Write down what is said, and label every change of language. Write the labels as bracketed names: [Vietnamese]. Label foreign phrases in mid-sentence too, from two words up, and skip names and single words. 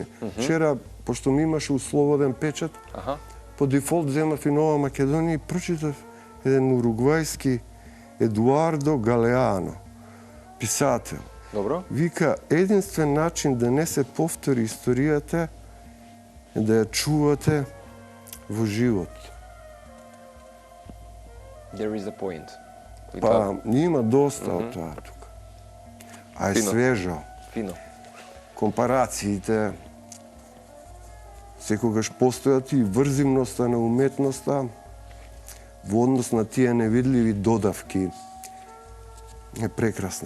[Macedonian] Вчера, пошто ми имаше условоден печат, по дефолт земав и Нова Македонија и прочитав еден уругвајски Едуардо Галеано, писател. Добро. Вика, единствен начин да не се повтори историјата е да ја чувате во живот. [English] There is a point. [Macedonian] Па, има доста од тоа тука. А е свежо. Фино. Компарациите секогаш постојат и врзивноста на уметноста во однос на тие невидливи додавки е прекрасна.